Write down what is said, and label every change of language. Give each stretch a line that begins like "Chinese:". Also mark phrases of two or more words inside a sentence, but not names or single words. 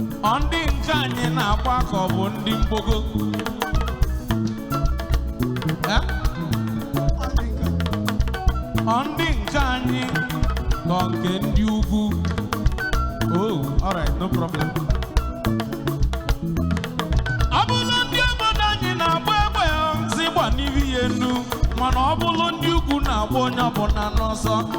Igbo: Ọ ndị nke anyị na-agba ka ọ bụ ndị mgbogo? Eh? Ọ ndị nke anyị ka ọ nke ndị ugwu?
English: Oh, all right, no problem.
Igbo: Ọ bụrụ ndị obodo anyị na-agba egbe, si gba n'ihu ya enu, mana ọ bụrụ ndị ugwu na-agba onye ọbụla n'ọsọ.